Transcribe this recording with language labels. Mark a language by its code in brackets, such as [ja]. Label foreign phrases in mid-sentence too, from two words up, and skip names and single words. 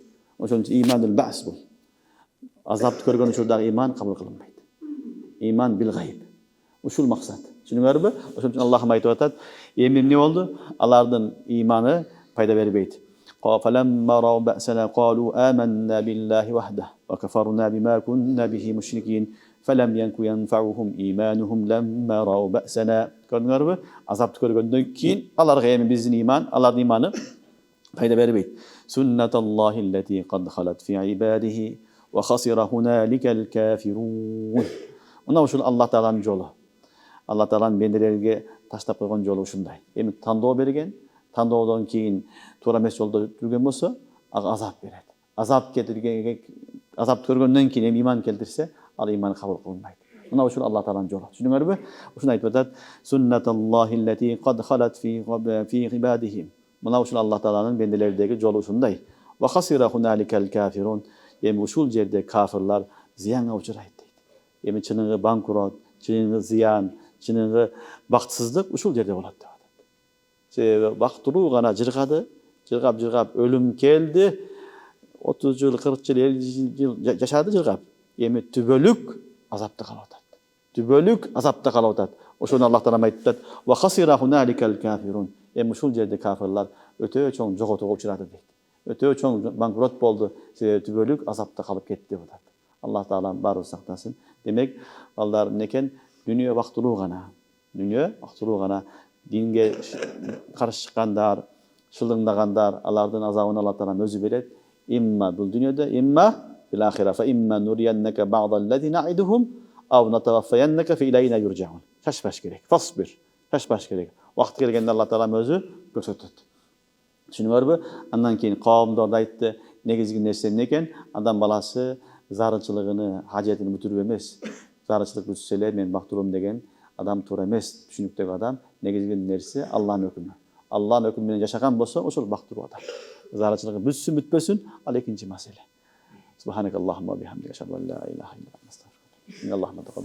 [ky] Ошон үчүн [ar] إيمان البأس [ky] бул. Азапты көргөн учурда иман кабыл кылынбайт. [ar] إيمان بالغيب. [ky] Ушул максат. Түшүнүңөрбү? Ошон үчүн Аллахым айтып атат, эми эмне болду? Алардын иманы пайда бербейт. [ar] فلما رأوا بأسنا قالوا آمنا بالله وحده وكفرنا بما كنا به مشركين فلم يكن ينفعهم إيمانهم لما رأوا بأسنا. [ky] Көрдүңөрбү? Азапты көргөндөн кийин аларга эми биздин иман, алардын иманы пайда бербейт. [ar] سنة الله التي قد خلت في عباده وخسر هنالك الكافرون. [ky] Мына ушул Аллах Тааланын жолу. Аллах Тааланын бенделерге таштап койгон жолу ушундай. Эми тандоо берген, тандоодон кийин туура эмес жолдо жүргөн болсо, ага азап берет. Азап кетиргенге, азапты көргөндөн кийин эми иман келтирсе, ал иман кабыл кылынбайт. Мына ушул Аллах Тааланын жолу. Түшүнүңөрбү? Ушуну айтып атат. [ar] سنة الله التي قد خلت في عباده. [ky] Мына ушул Аллах Тааланын бенделердеги жолу ушундай. [ar] وخسر هنالك الكافرون. [ky] Эми ушул жерде кафирлар зыянга учурайт дейт. Эми чыныгы банкрот, чыныгы зыян, чыныгы бактысыздык ушул жерде болот деп атат. Себеби бактылуу гана жыргады, жыргап өлүм келди. 30 жыл, 40 жыл, 50 жыл жашады жыргап. Эми түбөлүк азапта калып атат. Түбөлүк азапта калып атат. Ошону Аллах Таалам айтып атат. [ar] وخسر هنالك الكافرون. [ky] Эми ушул жерде кафирлар өтө чоң жоготууга учурады дейт. Өтө чоң банкрот болду. Себеби түбөлүк азапта калып кетти деп атат. Аллах Таалам баарыбыз сактасын. Демек, алар некен дүнүйө бактылуу гана. Дүнүйө бактылуу гана динге каршы чыккандар, шылыңдагандар, алардын азабын Аллах Таалам өзү берет. Имма бул дүнүйөдө, [ar] إما في الآخرة فإما نرينك بعض الذي نعدهم أو نتوفينك فإلينا يرجعون. [ky] Шашпаш керек. Фасбир. Шашпаш керек. Вакыт келгенде Аллах Таалам өзү көрсөтөт. Түшүнүңөрбү? Андан кийин кавымдар айтты, негизги нерсе эмне экен? Адам баласы зарычылыгыны, хажетин бүтүрүп эмес. Зарычылык бүтүрсө эле мен бактылуум деген адам туура эмес. Түшүнүктөгү адам негизги нерсе Аллахтын өкүмү. Аллахтын өкүмү менен жашаган болсо, ошол бактылуу адам. Зарычылыгы бүтсүн, бүтпөсүн, ал экинчи маселе. [ar] سبحانك اللهم بحمدك أشهد أن لا إله إلا أنت أستغفرك وأتوب إليك.